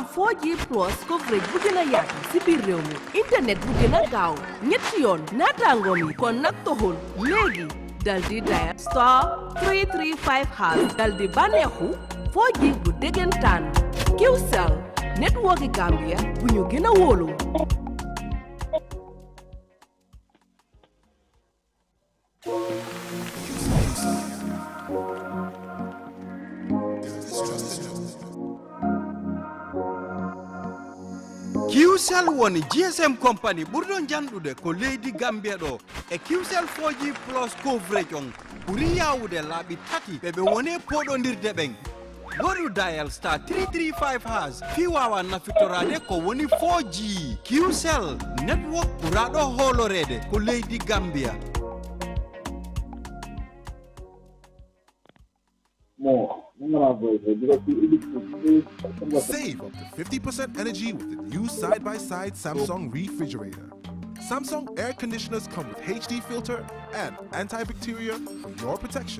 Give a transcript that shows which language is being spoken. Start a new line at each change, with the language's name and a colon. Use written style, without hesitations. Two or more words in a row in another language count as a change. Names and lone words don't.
English: 4G plus coverage
Wolof: bu gën a yaatu si biir réew mi internet bu gën a gaaw ñetti yoon naataangoom yi kon nag toxul léegi dal di dial star 335 # dal di bànneexu 4G bu dëggantaan QCell network yi Gambia bu ñu gën a wóolu.
Fula: QCell woni
English: GSM company
Fula: ɓurɗo janɗude ko leydi Gambia ɗo e QCell
English: 4G plus coverage
Fula: on ɓuri yawude laaɓi tati ɓe woni poɗodirde ɓen waɗu dial star 335 # fi wawa nafitorade ko woni 4G QCell network ɓuraɗo hoolorede ko leydi Gambia.
English: Save up to 50% energy with the new side-by-side Samsung refrigerator. Samsung air conditioners come with HD filter and antibacterial for your protection.